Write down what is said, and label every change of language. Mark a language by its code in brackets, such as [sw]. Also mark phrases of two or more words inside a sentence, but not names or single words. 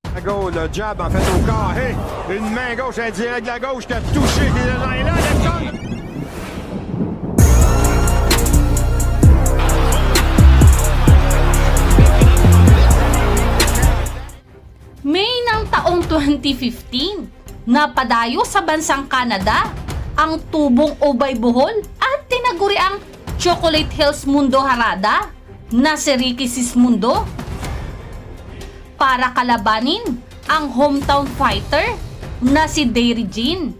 [fr] Go, le jab en fait au corps. Hey, une main gauche indirecte de la gauche qui a touché. Et là, Alexandre. [tl] May ng taong 2015, napadayo sa bansang Canada ang tubong Ubay Bohol at tinaguri ang Chocolate Hills Mundo Harada na si Ricky Sismundo para kalabanin ang [en] hometown fighter [tl] na si Dairy Jean.